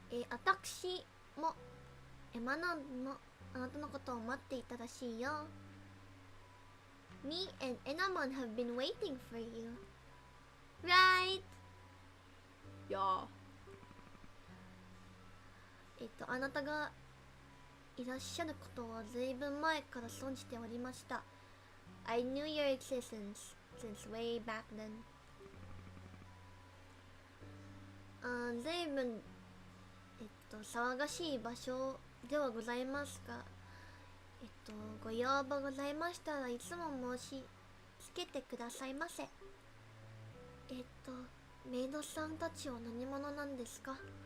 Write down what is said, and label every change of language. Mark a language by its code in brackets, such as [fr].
[ja] 私もエマナのあなたのことを待っていたらしいよ。 [en] Me and Enamon have been waiting for you. Right? Yeah. [ja] あなたがいらっしゃることはずいぶん前から存じておりました。 [en] I knew your existence since way back then. [ja] ずいぶん騒がしい場所ではございますが、ご要望ございましたらいつも申し付けてくださいませ。メイドさんたちは何者なんですか？